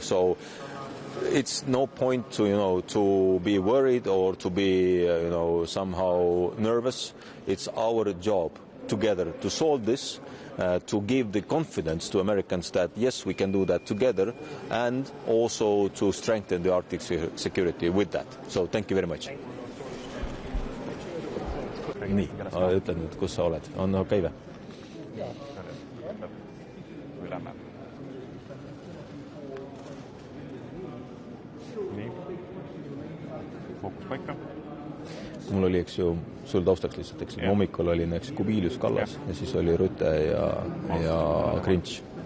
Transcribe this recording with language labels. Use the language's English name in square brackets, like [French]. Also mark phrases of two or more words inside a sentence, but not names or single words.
[English] So it's no point to be worried or to be somehow nervous. It's our job together to solve this, to give the confidence to Americans that yes, we can do that together, and also to strengthen the Arctic security with that. So thank you very much. [Estonian] Nii, ütlen nüüd, kus sa oled. On okei või? Fookus paika. Mul oli, sul taustaks lihtsalt, hommikul oli Kubilius Kallas ja siis oli Rüte ja Grinch.